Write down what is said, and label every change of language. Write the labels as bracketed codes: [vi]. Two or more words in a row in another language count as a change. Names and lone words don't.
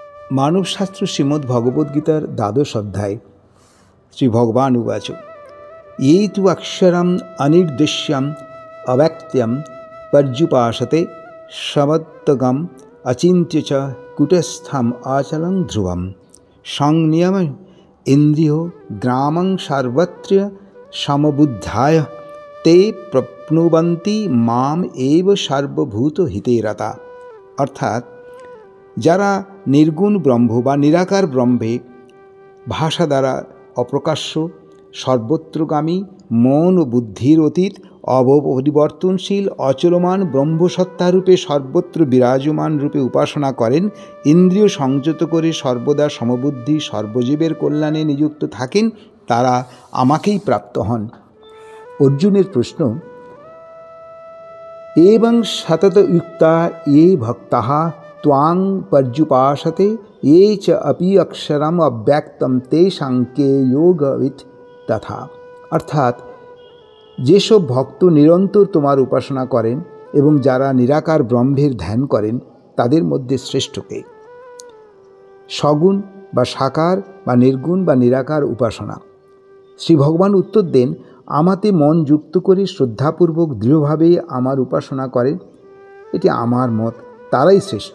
[sa] मानवशास्त्र श्रीमद्भगवद्गीतार द्वादश अध्याय श्रीभगवान् उवाच ये तु अक्षरम् अनिर्देश्यम् अव्यक्त्यं पर्युपासते समत्वगम् अचिन्त्य च कूटस्थम् अचलं ध्रुवं संनियम इन्द्रियो ग्रामं सर्वत्र समबुद्धाय ते प्रप्नुवन्ति माम एव सर्वभूत हिते रता। [bn] अर्थात যারা নির্গুণ ব্রহ্ম বা নিরাকার ব্রহ্মে ভাষা দ্বারা অপ্রকাশ্য, সর্বত্রগামী, মন ও বুদ্ধির অতীত, অপরিবর্তনশীল, অচলমান ব্রহ্মসত্তারূপে সর্বত্র বিরাজমান রূপে উপাসনা করেন, ইন্দ্রিয় সংযত করে সর্বদা সমবুদ্ধি সর্বজীবের কল্যাণে নিযুক্ত থাকেন, তারা আমাকেই প্রাপ্ত হন। অর্জুনের প্রশ্ন, [sa] এবং সতত যুক্তা ये ভক্তাঃ त्वां पर्युपासते ये च अपि अक्षरम अव्यक्तम तेषां के योगवित् तथा। [bn] अर्थात যেসব ভক্ত নিরন্তর তোমার উপাসনা করেন এবং যারা নিরাকার ব্রহ্মের ধ্যান করেন তাদের মধ্যে শ্রেষ্ঠকে। সগুণ বা সাকার বা নির্গুণ বা নিরাকার উপাসনা। শ্রী ভগবান উত্তর দেন, আমাতে মন যুক্ত করে শ্রদ্ধাপূর্বক দৃঢ়ভাবে আমার উপাসনা করেন, এটি আমার মত, তারাই শ্রেষ্ঠ।